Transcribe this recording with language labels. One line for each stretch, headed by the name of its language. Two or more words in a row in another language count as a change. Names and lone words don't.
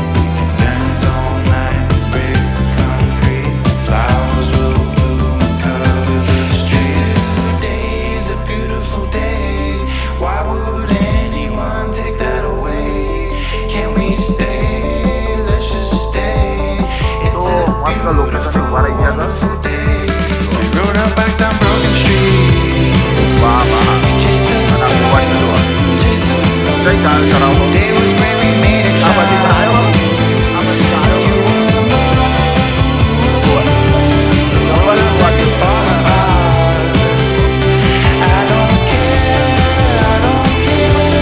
English: We can dance all night and break the concrete. And flowers will bloom and cover the streets. Today's a beautiful day. Why would anyone take that away? Can we stay? Let's just stay. It's a
Gujarati: મસ્ત લોકેશન ઉભા રહી ગયા
English: beautiful day. We rode our bikes down broken streets.
Gujarati: વાહ વાહ.
English: We chased the
Gujarati: અને આ
English: sun,
Gujarati: મોબાઈલ જોવા
English: chased the sun.
Gujarati: જઈ કાલ કરાવો.
English: The day was great, we made it
Gujarati: આ બધી
English: shine.
Gujarati: આવ્યો આ બધી આવ્યો.
English: You were mine, you were mine. The world outside can fall apart. I don't care, I don't care.